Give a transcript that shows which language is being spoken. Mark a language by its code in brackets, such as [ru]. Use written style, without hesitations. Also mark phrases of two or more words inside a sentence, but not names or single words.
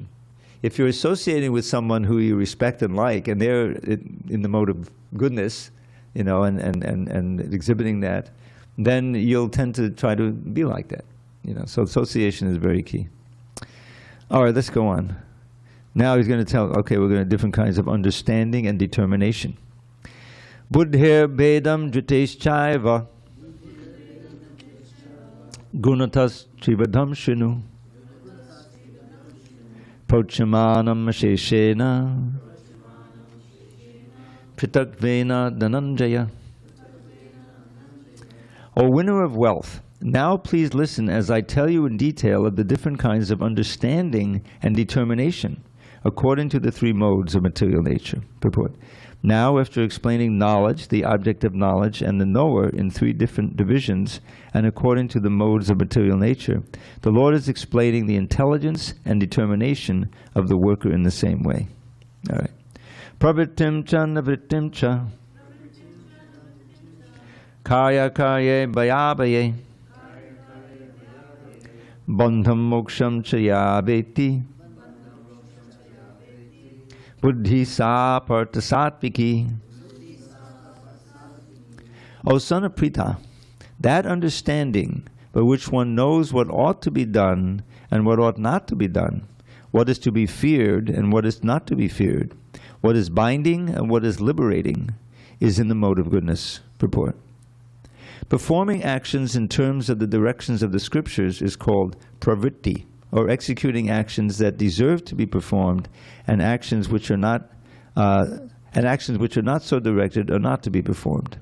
[en] If you're associating with someone who you respect and like, and they're in the mode of goodness, and exhibiting that, then you'll tend to try to be like that. So association is very key. All right, let's go on. Now he's going to tell, okay, we're going to different kinds of understanding and determination. [sa] Buddhir bedam driteschaiva gunatas trivadam shinu pochamanam asheshena pritakvena dhananjaya. [en] O winner of wealth, now please listen as I tell you in detail of the different kinds of understanding and determination according to the three modes of material nature. Purport. Now, after explaining knowledge, the object of knowledge, and the knower in three different divisions, and according to the modes of material nature, the Lord is explaining the intelligence and determination of the worker in the same way. All right. [sa] Pravrittim cha navrittim cha kaya karye bhaya bandham moksham cha yaveti buddhi sa Pṛthā sattviki. [en] O son of Pṛthā, that understanding by which one knows what ought to be done and what ought not to be done, what is to be feared and what is not to be feared, what is binding and what is liberating, is in the mode of goodness. Purport. Performing actions in terms of the directions of the scriptures is called pravritti, or executing actions that deserve to be performed, and actions which are not so directed are not to be performed.